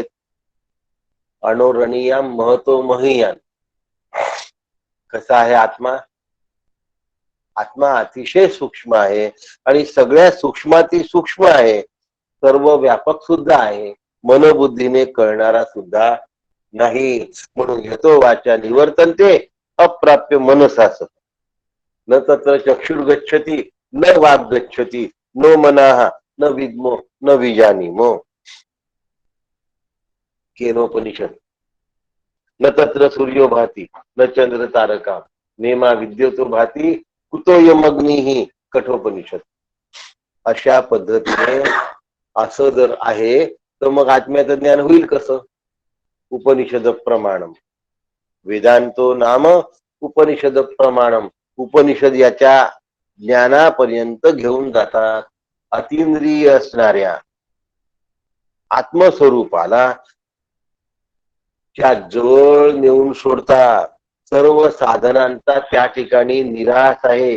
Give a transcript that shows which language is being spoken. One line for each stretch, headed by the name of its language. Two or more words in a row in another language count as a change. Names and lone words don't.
Sanskrit: अणोरणीयम महतो महीयान.
Marathi: कसा आहे आत्मा? आत्मा अतिशय सूक्ष्म आहे आणि सगळ्या सूक्ष्माती सूक्ष्म आहे. सर्व व्यापक सुद्धा आहे. मनोबुद्धीने कळणारा सुद्धा नाही.
Sanskrit: म्हणून यतो वाचा निवर्तन्ते अप्राप्य मनसास न तत्र चक्षुर गच्छति न वाग गच्छति न मनाः न विद्मो न विजानीमो. केनोपनिषद. न तत्र सूर्यो भाति न चंद्र तारका नेमा विद्युतो भाति कुतोयम अग्निः. कठोपनिषद.
Marathi: अशा पद्धतीने असं जर आहे तर मग आत्म्याचं ज्ञान होईल कसं?
Sanskrit: उपनिषद प्रमाणम. वेदांतो नाम उपनिषद प्रमाणम.
Marathi: उपनिषद याच्या ज्ञानापर्यंत घेऊन जातात. अतींद्रिय असणाऱ्या आत्मस्वरूपाला त्या जवळ नेऊन सोडतात. सर्व साधनांचा त्या ठिकाणी निराश आहे.